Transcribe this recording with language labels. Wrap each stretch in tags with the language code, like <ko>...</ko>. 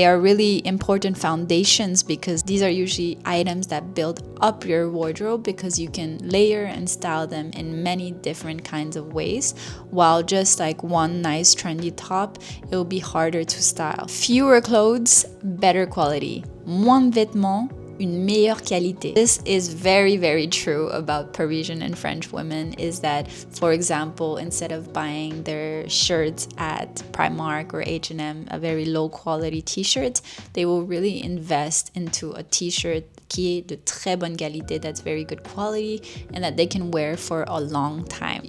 <en>They are really important foundations, because these are usually items that build up your wardrobe, because you can layer and style them in many different kinds of ways, while just like one nice trendy top, it will be harder to style. Fewer clothes, better quality.</en> <fr>Moins de vêtements, une meilleure qualité.</fr> <en>This is very, very true about Parisian and French women, is that, for example, instead of buying their shirts at Primark or H&M, a very low quality t-shirt, they will really invest into a t-shirt</en> <fr>qui est de très bonne qualité,</fr> <en>that's very good quality, and that they can wear for a long time.</en>